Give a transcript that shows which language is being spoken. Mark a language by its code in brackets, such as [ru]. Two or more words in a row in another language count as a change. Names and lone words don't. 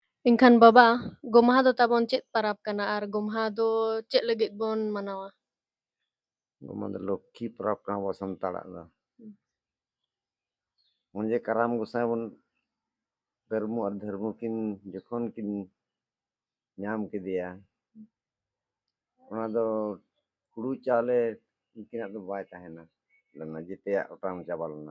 [sat] Engkan Baba, Gomaha do tabon ced parab kana ar Gomaha do ced lagit bon manawa? ᱜᱚᱢᱦᱟ ᱫᱚ ᱞᱚᱠᱠᱷᱤ ᱯᱚᱨᱚᱵᱽ ᱠᱟᱱᱟ ᱟᱵᱚ ᱥᱟᱱᱛᱟᱲᱟᱜ ᱫᱚ Hmm. ᱚᱱᱮ ᱡᱮ ᱠᱟᱨᱟᱢ ᱜᱚᱸᱥᱟᱭ ᱵᱚᱱ ᱠᱟᱹᱨᱢᱩ ᱟᱨ ᱫᱷᱟᱹᱨᱢᱩ ᱠᱤᱱ ᱡᱚᱠᱷᱚᱱ ᱠᱤᱱ ᱧᱟᱢ ᱠᱮᱫᱮᱭᱟ ᱚᱱᱟ ᱫᱚ ᱦᱩᱲᱩ ᱪᱟᱣᱞᱮ ᱩᱱᱠᱤᱱᱟᱜ ᱫᱚ ᱵᱟᱭ ᱛᱟᱦᱮᱱᱟ ᱞᱮᱱᱟ ᱡᱮᱛᱮᱭᱟᱜ ᱚᱴᱟᱝ ᱪᱟᱵᱟ ᱞᱮᱱᱟ